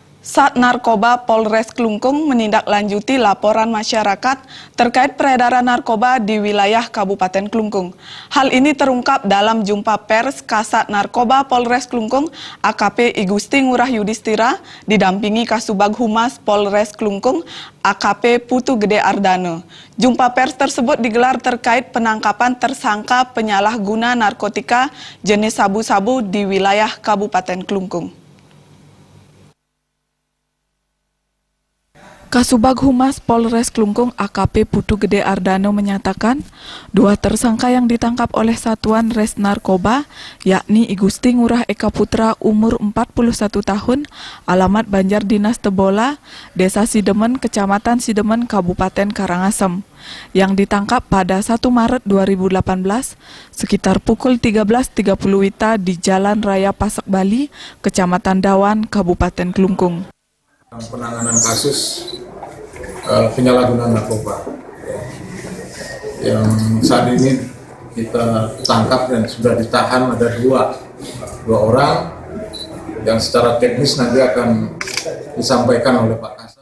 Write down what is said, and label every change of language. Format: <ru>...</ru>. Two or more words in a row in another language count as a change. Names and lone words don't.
<id>Sat Narkoba Polres Klungkung menindaklanjuti laporan masyarakat terkait peredaran narkoba di wilayah Kabupaten Klungkung. Hal ini terungkap dalam jumpa pers Kasat Narkoba Polres Klungkung AKP I Gusti Ngurah Yudhistira didampingi Kasubag Humas Polres Klungkung AKP Putu Gede Ardano. Jumpa pers tersebut digelar terkait penangkapan tersangka penyalahguna narkotika jenis sabu-sabu di wilayah Kabupaten Klungkung. Kasubag Humas Polres Klungkung AKP Putu Gede Ardano menyatakan, dua tersangka yang ditangkap oleh Satuan Res Narkoba, yakni I Gusti Ngurah Eka Putra umur 41 tahun, alamat Banjar Dinas Tebola, Desa Sidemen, Kecamatan Sidemen, Kabupaten Karangasem, yang ditangkap pada 1 Maret 2018 sekitar pukul 13.30 WITA di Jalan Raya Pasak Bali, Kecamatan Dawan, Kabupaten Klungkung. Penanganan kasus penyalahgunaan narkoba yang saat ini kita tangkap dan sudah ditahan ada dua orang yang secara teknis nanti akan disampaikan oleh Pak Kasat.</id>